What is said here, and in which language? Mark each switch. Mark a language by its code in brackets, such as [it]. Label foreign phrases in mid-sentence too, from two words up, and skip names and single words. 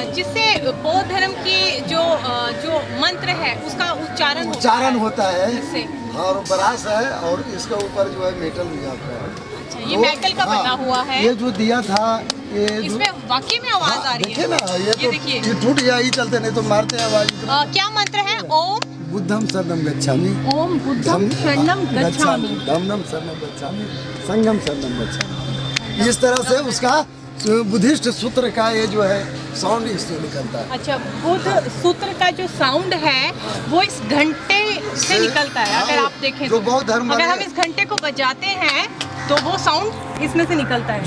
[hi] जिससे बौद्ध धर्म की जो मंत्र है उसका उच्चारण होता है इससे। और ब्रास है और इसके ऊपर जो है मेटल दिया हुआ है। अच्छा, ये मेटल का बना हुआ है। ये जो दिया था ये इसमें वाकई में आवाज आ रही है। देखिए ना, ये तो देखिए, ये टूट गया ही चलते, नहीं तो मारते हैं आवाज। क्या मंत्र है? ओम [pi] बुद्धम शरणम गच्छामि, ओम बुद्धम शरणम गच्छामि, धम्मम शरणम गच्छामि, संघम शरणम गच्छामि। [hi] इस तरह से उसका बुद्धिस्ट सूत्र का ये जो है साउंड इससे निकलता है। अच्छा, बुद्ध सूत्र का जो साउंड है वो इस घंटे से निकलता है। अगर आप देखें जो तो बौद्ध धर्म अगर हम इस घंटे को बजाते हैं तो वो साउंड इसमें से निकलता है।